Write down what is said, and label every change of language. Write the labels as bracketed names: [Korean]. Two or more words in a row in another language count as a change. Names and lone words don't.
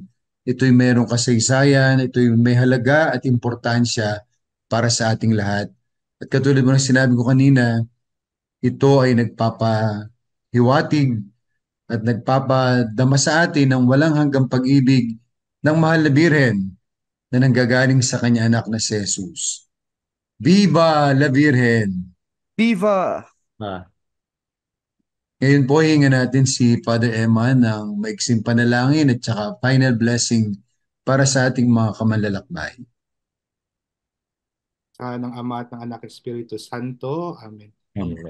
[Filipino] Ito'y mayroong kasaysayan, ito'y may halaga at importansya para sa ating lahat. At katulad mo ng sinabi ko kanina, ito ay nagpapahiwatig at nagpapadama sa atin ng walang hanggang pag-ibig ng Mahal na Birhen na nanggagaling sa kanya anak na si Jesus. [Spanish] Viva la Virgen! Viva! Ah, [Filipino] Ngayon po, hinga natin si Father Emma ng maiksing panalangin at saka final blessing para sa ating mga kamanlalakbay. Sa ng Ama at ng Anak at Espiritu Santo. Amen. amen.